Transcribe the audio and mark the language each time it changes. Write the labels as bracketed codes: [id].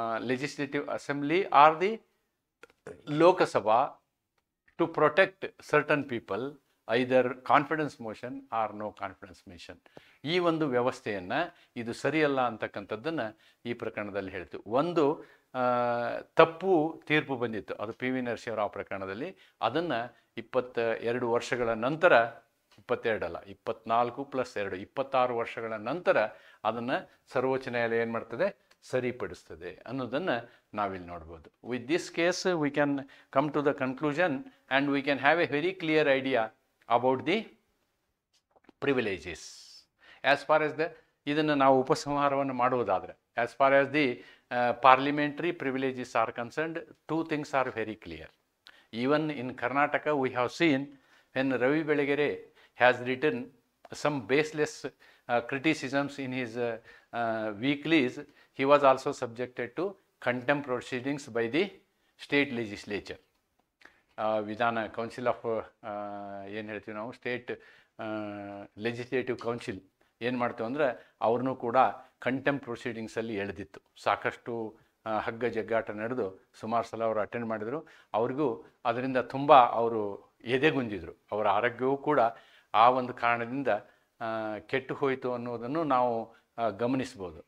[en] legislative assembly or the Lok Sabha to protect certain people, either confidence motion or no confidence motion. [kn] ಈ ಒಂದು ವ್ಯವಸ್ಥೆಯನ್ನು ಇದು ಸರಿಯಲ್ಲ ಅಂತಕ್ಕಂಥದ್ದನ್ನು ಈ ಪ್ರಕರಣದಲ್ಲಿ ಹೇಳ್ತು. ಒಂದು ತಪ್ಪು ತೀರ್ಪು ಬಂದಿತ್ತು, ಅದು ಪಿ ವಿ ನರಸಿಂಹರಾವ್ ಪ್ರಕರಣದಲ್ಲಿ. ಅದನ್ನು 22 ವರ್ಷಗಳ ನಂತರ, 22 ಅಲ್ಲ 24 + 2 26 ವರ್ಷಗಳ ನಂತರ ಅದನ್ನು ಸರ್ವೋಚ್ಚ ನ್ಯಾಯಾಲಯ ಏನು ಮಾಡ್ತದೆ, ಸರಿಪಡಿಸ್ತದೆ ಅನ್ನೋದನ್ನು ನಾವಿಲ್ಲಿ ನೋಡ್ಬೋದು. [en] With this case we can come to the conclusion and we can have a very clear idea about the privileges. As far as the [kn] ಇದನ್ನು ನಾವು ಉಪಸಂಹಾರವನ್ನು ಮಾಡುವುದಾದರೆ, [en] as far as the parliamentary privileges are concerned, two things are very clear. Even in Karnataka we have seen when Ravi Belegere has written some baseless criticisms in his weeklies, he was also subjected to contempt proceedings by the state legislature. [kn] ವಿಧಾನ council of ಏನು ಹೇಳ್ತೀವಿ ನಾವು, state legislative council ಏನು ಮಾಡ್ತೀವಿ ಅಂದರೆ ಅವ್ರನ್ನೂ ಕೂಡ contempt ಪ್ರೊಸೀಡಿಂಗ್ಸಲ್ಲಿ ಎಳೆದಿತ್ತು. ಸಾಕಷ್ಟು ಹಗ್ಗ ಜಗ್ಗಾಟ ನಡೆದು ಸುಮಾರು ಸಲ ಅವರು ಅಟೆಂಡ್ ಮಾಡಿದರು. ಅವ್ರಿಗೂ ಅದರಿಂದ ತುಂಬ ಅವರು ಎದೆಗುಂದಿದ್ರು. ಅವರ ಆರೋಗ್ಯವೂ ಕೂಡ ಆ ಒಂದು ಕಾರಣದಿಂದ ಕೆಟ್ಟು ಹೋಯಿತು ಅನ್ನೋದನ್ನು ನಾವು ಗಮನಿಸ್ಬೋದು.